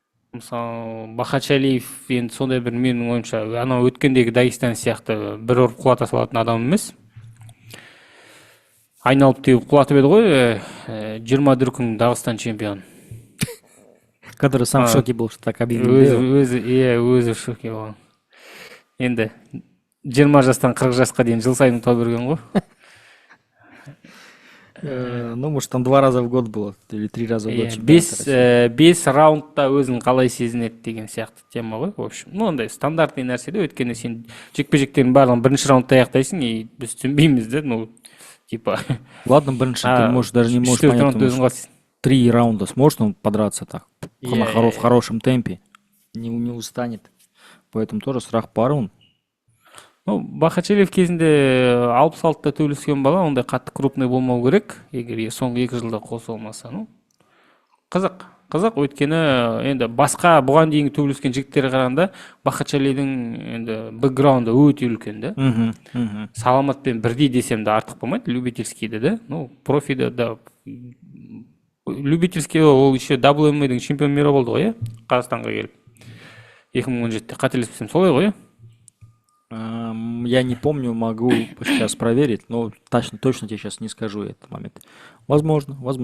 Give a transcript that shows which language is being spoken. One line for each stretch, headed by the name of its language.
Kazakh: Мысалы Бахачилиев енді сондай бір менің ойымша анау өткендегі Дагестан сияқты бір ұрып құлата салатын адам емес. Айналып теуіп құлатып еді ғой, 20 дүркін Дағыстан чемпион.
Russian: Который сам в шоке был, что так объявил.
Kazakh: Өзі
Russian: в шоке
Kazakh: болған. Енді 20 жастан 40 жасқа дейін жыл сайын ұта берген ғой.
Russian: Ну, может, там 2 раза в год было, или 3 раза в год.
Kazakh: 5 раундта өзін қалай сезінеді деген сияқты тема ғой, в общем. Ну, ондай стандартный нәрсе де, өйткені сен жекпе-жектердің барлығын бірінші раундта аяқтайсың, и біз түсінбейміз де, ну, типа...
Russian: Ладно, бірінші, ты можешь, даже не можешь понять, 3 раунда сможешь он подраться так, в хорошем темпе, не устанет. Поэтому тоже
Kazakh: сұрақ бар
Russian: он.
Kazakh: Ну, Бахачилиев кезінде 66-та төбелескен бала, ондай қатты крупный болмау керек, егер соңғы 2 жылда қосу болмаса. Ну, қызық, өйткені енді басқа бұған дейінгі төбелескен жігіттері қарағанда Бахачилиевдің енді бэкграунды өте үлкен да. Саламатпен бірдей десем де артық болмайды, любительскийді да. Ну, профиді да. Любительский ол еще WMA-дің
Russian: чемпион мира
Kazakh: болды ғой, Қазақстанға келіп. 2017-те қателеспесем солай ғой.
Russian: Я не помню, могу сейчас проверить, но точно тебе сейчас не скажу этот момент. Возможно.